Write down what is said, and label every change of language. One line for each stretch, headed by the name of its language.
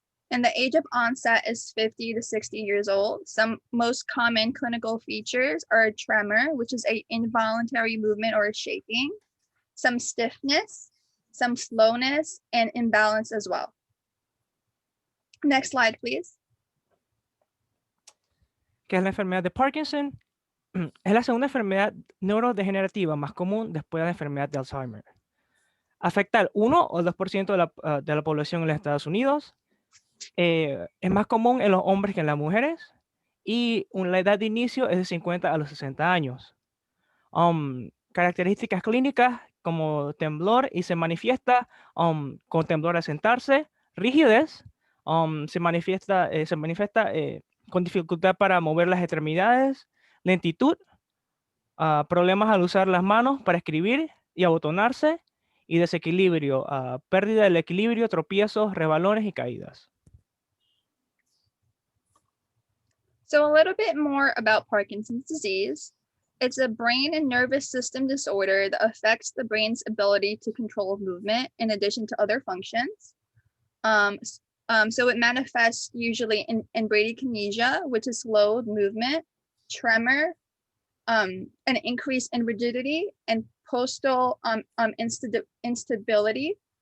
English: And the age of onset is 50 to 60 years old. Some most common clinical features are a tremor, which is an involuntary movement or a shaking, some stiffness, some slowness, and imbalance as well. Next slide, please.
Spanish: ¿Qué es la enfermedad de Parkinson? Es la segunda enfermedad neurodegenerativa más común después de la enfermedad de Alzheimer. Afecta al 1 o 2% de la población en los Estados Unidos. Es más común en los hombres que en las mujeres. Y la edad de inicio es de 50 a los 60 años. Características clínicas como temblor y se manifiesta con temblor al sentarse, rigidez, se manifiesta con dificultad para mover las extremidades, lentitud, problemas al usar las manos para escribir y abotonarse, y desequilibrio, pérdida del equilibrio, tropiezos, resbalones y caídas.
English: So a little bit more about Parkinson's disease. It's a brain and nervous system disorder that affects the brain's ability to control movement in addition to other functions. So it manifests usually in bradykinesia, which is slowed movement, tremor, an increase in rigidity, and postal instability.